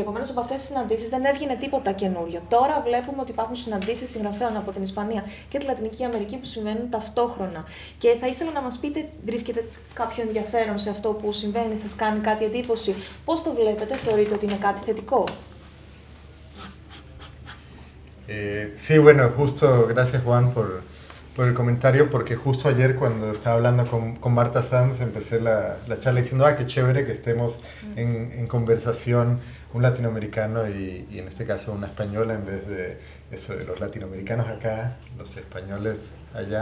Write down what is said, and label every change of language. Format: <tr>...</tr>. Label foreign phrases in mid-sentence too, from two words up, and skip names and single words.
<el>Επομένως, από αυτές τις συναντήσεις δεν έβγαινε τίποτα καινούριο. Τώρα βλέπουμε ότι υπάρχουν συναντήσεις συγγραφέων από την Ισπανία και τη Λατινική Αμερική που συμβαίνουν ταυτόχρονα. Και θα ήθελα να μας πείτε, βρίσκετε κάποιο ενδιαφέρον σε αυτό που συμβαίνει, σας κάνει κάτι εντύπωση, πώς το βλέπετε, θεωρείτε ότι είναι κάτι θετικό?</el> <es>Sí, bueno, justo, gracias Juan por el comentario, porque justo ayer cuando estaba hablando con Marta Sanz empecé la charla diciendo, qué chévere que estemos en conversación un latinoamericano y en este caso una española en vez de eso de los latinoamericanos acá, los españoles allá.</es>